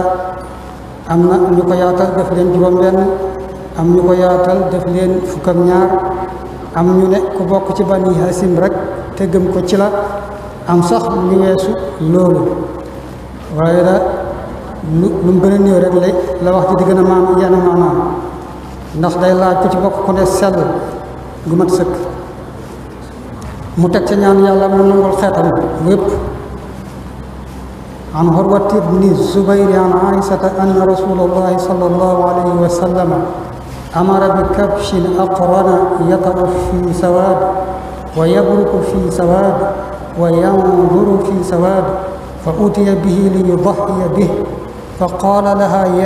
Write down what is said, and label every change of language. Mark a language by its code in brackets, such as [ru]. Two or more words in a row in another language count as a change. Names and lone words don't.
[wo] am na ñu ko yaatal def leen juróom-benn am ñu ko yaatal def leen fukk ak ñaar am ñu ne ku bokk ci bani Hasim rek te gëm ko ci la am sax ñu weesu loolu waaye da lu mu gën a néew rek la wax ji di gën a yenn maanaam ndax day laaj ku ci bokk ku ne sell gu mat sëkk mu teg ca ñaan yàlla mu nangul xeetam wépp [ar] عن عروة بن الزبير عن عائشة أن رسول الله صلى الله عليه وسلم أمر بكبش أقرن يطأ في سواد ويبرك في سواد وينظر في سواد فأتي به ليضحي به فقال لها يا